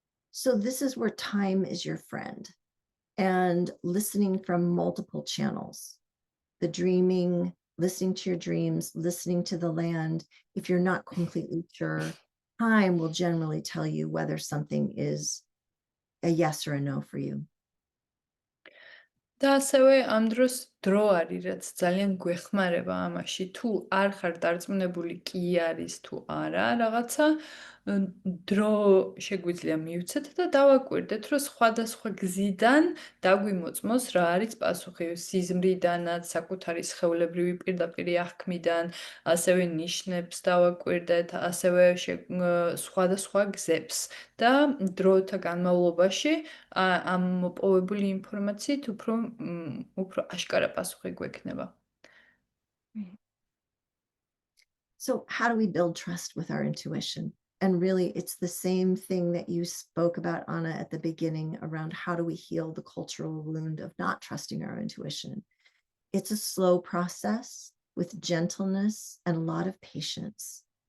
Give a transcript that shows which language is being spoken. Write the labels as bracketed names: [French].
[English] So this is where time is your friend, and listening from multiple channels, the dreaming, listening to your dreams, listening to the land. If you're not completely sure, time will generally tell you whether something is a yes or a no for you. [Georgian] და ასევე ამ დროს დრო არის, რაც ძალიან გვეხმარება ამაში, თუ არ ხარ დარწმუნებული კი არის თუ არა რაღაცა, დრო შეგვიძლია მივცეთ და დავაკვირდეთ, რომ სხვადასხვა გზიდან დაგვიმოწმოს რა არის პასუხი, სიზმრიდანაც, საკუთარი სხეულებრივი პირდაპირი აღქმიდან, ასევე ნიშნებს დავაკვირდეთ, ასევე სხვადასხვა გზებს და დროთა განმავლობაში ამ მოპოვებული ინფორმაციით უფრო აშკარა პასუხი გვექნება. [English] So how do we build trust with our intuition? And really, it's the same thing that you spoke about, Anna, at the beginning around how do we heal the cultural wound of not trusting our intuition. It's a slow process with gentleness and a lot of patience.